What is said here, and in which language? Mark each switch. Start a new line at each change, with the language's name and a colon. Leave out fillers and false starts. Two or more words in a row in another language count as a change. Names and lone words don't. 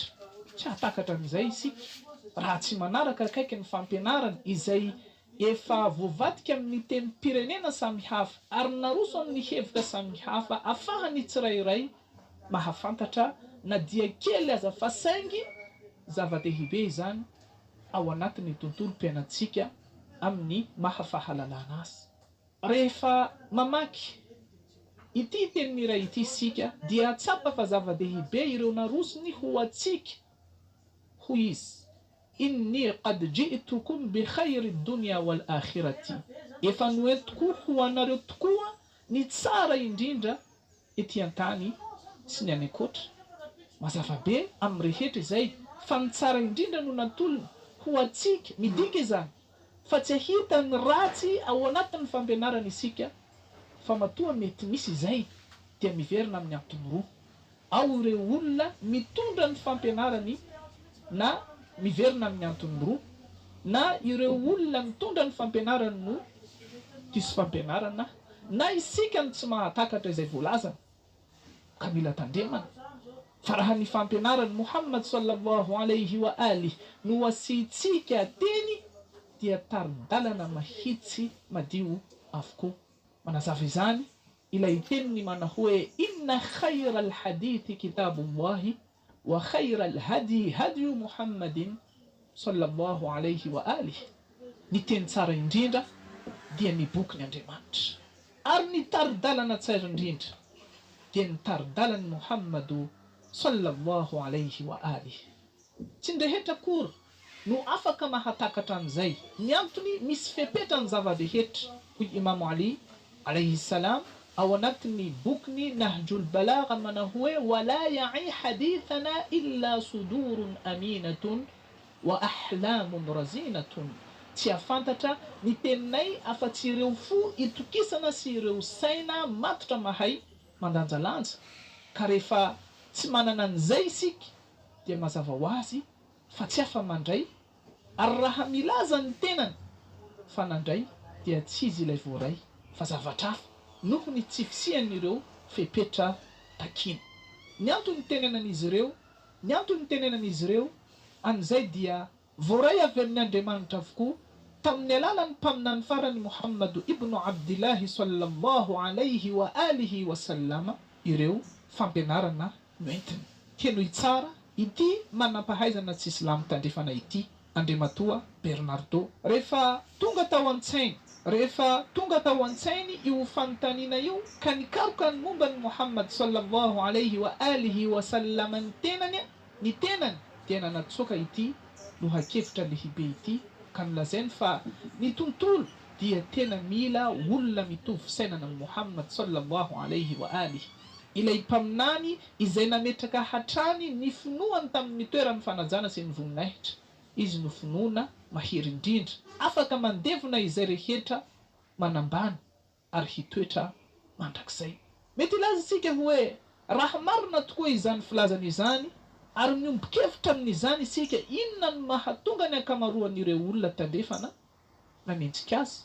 Malagasy: Tsy hatakatra amin'izay isika raha tsy manaraka akaiky ny fampianarana izay efa voavatika amin'ny teny pirenena samihafa ary naroso amin'ny hevitra samihafa ahafahany tsirairay mahafantatra na dia kely aza fa saingy zava-dehibe izany ao anatin'ny tontolo mpiainantsika amin'ny mahafahalalana azy. Rehefa mamaky ity teny iray ity isika dia tsapa fa zava-dehibe ireo narosony ho atsika hoy izy:
Arabic: إني قد جئتكم بخير الدنيا والآخرة,
Malagasy: efa noentiko ho anareo tokoa ny tsara indrindra ety an-tany sy ny any ankoatra. Mazava be amin'ny rehetra izay fa ny tsara indrindra no natolona ho atsika midika izany, fa tsy ahita ny ratsy ao anatin'ny fampianarana isika, fa matoa mety misy izay dia miverina amin'ny antony roa. Ao ireo olona mitondra ny fampianarany na miverina amin'ny antony roa, na ireo olona mitondra ny fampianarany no diso fampianarana, na isika ny tsy mahatakatra izay voalazana ka mila tandremana. Fa raha ny fampianarany Muhammad
Arabic: صلى الله عليه وآله
Malagasy: no asitsika teny dia tarin-dalana mahitsy madio avokoa. Manazava izany ilay teniny mana hoe
Arabic: إن خير الحديث كتاب الله وخير الهدى هدى محمد صلى الله عليه وآله.
Malagasy: Ny teny tsara indrindra dia ny boky ny Andriamanitra, ary ny tarin-dalana tsara indrindra dia ny tarin-dalany Muhammadu
Arabic: صلى الله عليه وآله.
Malagasy: Tsy ndrehetra kory no afaka mahatakatra an'izay. Ny antony misy fepetra ny zava-dehetra. Hoy Imam Ali
Arabic: عليه السلام
Malagasy: ao anatin'ny bokiny Nahjul Balagha mana hoe
Arabic: ولا يعي حديثنا إلا صدور أمينة وأحلام رزينة.
Malagasy: Tsy afantatra ny teninay afa-tsy ireo fo itokisana sy ireo saina matotra mahay mandanjalanja. Ka rehefa tsy manana an'izay isika dia mazava ho azy fa tsy afa mandray, ary raha milaza ny tenany fa nandray dia tsy izy ilay voaray fa zavatra hafa noho ny tsy fisian'ireo fepetra takina. Ny antony tenenan'izy ireo, ny antony tenenan'izy ireo an'izay dia voaray avy amin'ny Andriamanitra avokoa tamin'ny alalan'ny mpaminany farany Muhammadu ibn Abdillahi
Arabic: صلى الله عليه وآله وسلم
Malagasy: ireo fampianarana noentiny. Heno tsara ity manampahaizana tsy Islam tandrefana ity Andriamatoa Bernardo. Rehefa tonga tao an-tsainy, rehefa tonga tao an-tsainy io fanontaniana io ka nikaroka ny momba ny Muhammad
Arabic: صلى الله عليه وآله وسلم
Malagasy: ny tenany dia nanatsoka ity lohakevitra lehibe ity ka nilazainy fa ny tontolo dia tena mila olona mitovy sainana ny Muhammad
Arabic: صلى الله عليه وآله.
Malagasy: Ilay mpaminany izay nametraka hatrany ny finoany tamin'ny toeran'ny fanajana sy ny voninahitra, izy no finoana mahery indrindra, afaka mandevona izay rehetra manambany ary hitoetra mandrakizay. Mety ilaza isika hoe raha marina tokoa izany filazana izany, ary miombon-kevitra amin'izany isika inona no mahatonga ny ankamaroan'ireo olona tandrefana nanenjika azy.